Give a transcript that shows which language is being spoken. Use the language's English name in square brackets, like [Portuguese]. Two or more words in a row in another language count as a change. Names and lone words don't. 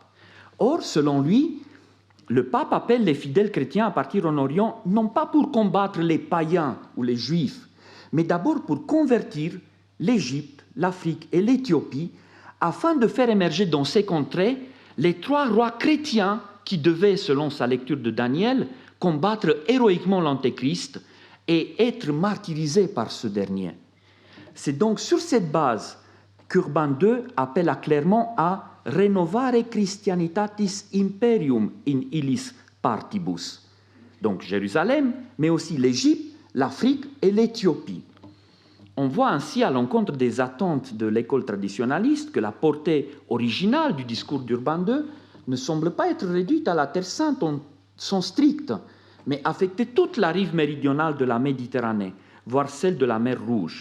[French] Or, selon lui, le pape appelle les fidèles chrétiens à partir en Orient, non pas pour combattre les païens ou les juifs, mais d'abord pour convertir l'Égypte, l'Afrique et l'Éthiopie, afin de faire émerger dans ces contrées les 3 rois chrétiens qui devaient, selon sa lecture de Daniel, combattre héroïquement l'Antéchrist et être martyrisés par ce dernier. C'est donc sur cette base qu'Urbain II appelle clairement à « [Latin] renovare Christianitatis imperium in illis partibus », [French] donc Jérusalem, mais aussi l'Égypte, l'Afrique et l'Éthiopie. On voit ainsi, à l'encontre des attentes de l'école traditionnaliste, que la portée originale du discours d'Urbain II ne semble pas être réduite à la Terre Sainte en sens strict, mais affecter toute la rive méridionale de la Méditerranée, voire celle de la mer Rouge.